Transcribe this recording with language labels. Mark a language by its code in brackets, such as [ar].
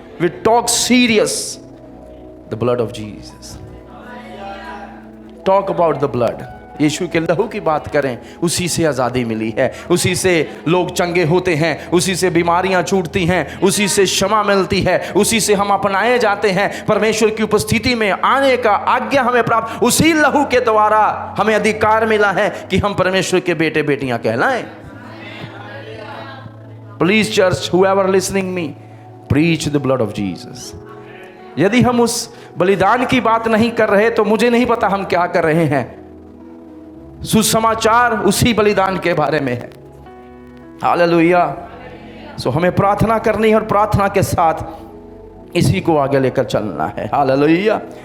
[en] We talk serious the blood of Jesus. Talk about the blood. [hi] यीशु के लहू की बात करें, उसी से आज़ादी मिली है, उसी से लोग चंगे होते हैं, उसी से बीमारियां छूटती हैं, उसी से क्षमा मिलती है, उसी से हम अपनाए जाते हैं। परमेश्वर की उपस्थिति में आने का आज्ञा हमें प्राप्त, उसी लहू के द्वारा हमें अधिकार मिला है कि हम परमेश्वर के बेटे बेटियां कहलाएं। [en] Please church, whoever listening me, preach the blood of Jesus. [hi] यदि हम उस बलिदान की बात नहीं कर रहे तो मुझे नहीं पता हम क्या कर रहे हैं। सुसमाचार उसी बलिदान के बारे में है। हालेलुया। सो हमें प्रार्थना करनी है और प्रार्थना के साथ इसी को आगे लेकर चलना है। हालेलुया।